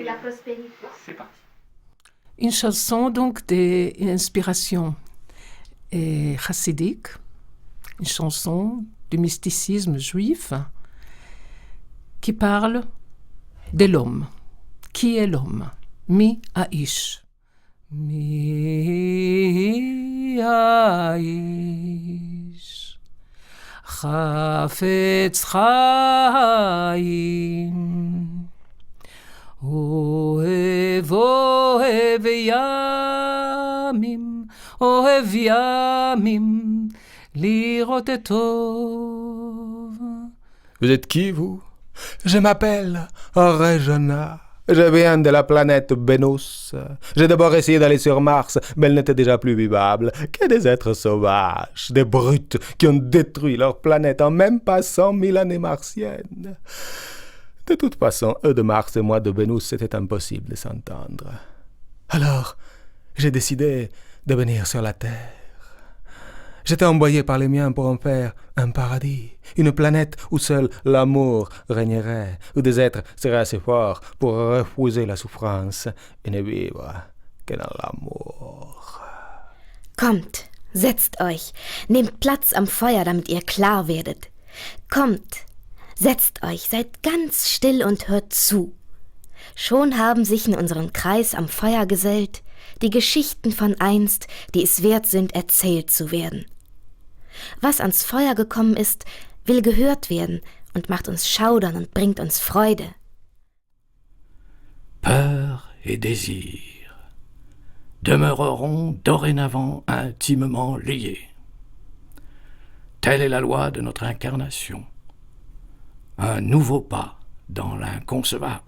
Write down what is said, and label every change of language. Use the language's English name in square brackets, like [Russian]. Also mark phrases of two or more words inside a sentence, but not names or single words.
[French] la prospérité. C'est parti. Une chanson donc d'inspiration chassidique, une chanson du mysticisme juif qui parle de l'homme. Qui est l'homme? [Hebrew] מי האיש. מי האיש. חפץ חיים. אוהב ימים, לראות את טוב. [French] Vous êtes qui, vous? Je m'appelle Regina. Je viens de la planète Vénus. J'ai d'abord essayé d'aller sur Mars, mais elle n'était déjà plus vivable que des êtres sauvages, des brutes qui ont détruit leur planète en même pas 100 000 années martiennes. De toute façon, eux de Mars et moi de Vénus, c'était impossible de s'entendre. Alors, j'ai décidé de venir sur la Terre. J'étais envoyé par les miens pour en faire un paradis, une planète où seul l'amour régnerait, où des êtres seraient assez forts pour refuser la souffrance et ne vivre que dans l'amour. [German] Kommt, setzt euch, nehmt Platz am Feuer, damit ihr klar werdet. Kommt, setzt euch, seid ganz still und hört zu. Schon haben sich in unseren Kreis am Feuer gesellt die Geschichten von einst, die es wert sind, erzählt zu werden. Was ans Feuer gekommen ist, will gehört werden und macht uns schaudern und bringt uns Freude. [French] Peur et désir demeureront dorénavant intimement liés. Telle est la loi de notre incarnation, un nouveau pas dans l'inconcevable.